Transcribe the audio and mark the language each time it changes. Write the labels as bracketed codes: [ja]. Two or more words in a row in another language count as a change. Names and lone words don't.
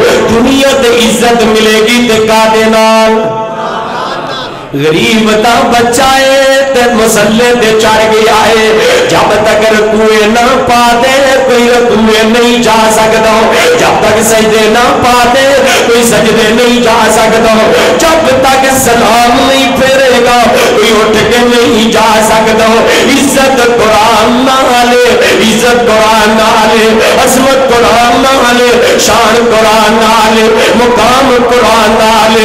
[pa] دنیا تے عزت ملے گی تے کادے نال؟ غریب تا بچہ ہے تے مسلے تے چڑھ گیا ہے. جب تک رکوع نہ پا دے کوئی رکوع نہیں جا سکتا. جب تک سجدے نہ پا دے کوئی سجدے نہیں جا سکتا. جب تک سلام نہیں پھیرے گا کوئی اٹھ کے نہیں جا سکتا. عزت قرآن نالے، عزت قرآن نالے، عظمت قرآن نالے، شان قرآن نالے، مقام قرآن نالے.